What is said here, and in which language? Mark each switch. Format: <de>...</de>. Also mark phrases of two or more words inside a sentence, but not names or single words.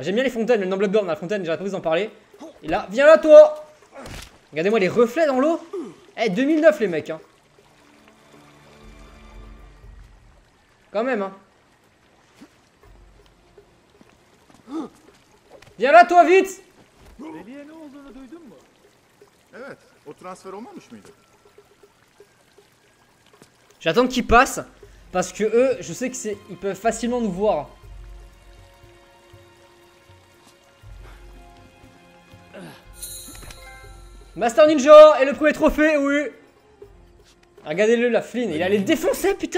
<fr>J'aime bien les fontaines, même dans Bloodborne, la fontaine, j'arrête pas de vous en parler. Et là, viens là toi. Regardez-moi les reflets dans l'eau. Eh, 2009 les mecs, hein. Quand même, hein. Viens là toi, vite.</fr> <tr>Evet, o transfer olmamış mıydı?</tr> <fr>J'attends qu'ils passent. Parce que eux, je sais que ils peuvent facilement nous voir. Master Ninja et le premier trophée, oui. Regardez-le, la Flynn, il allait le défoncer, putain.</fr>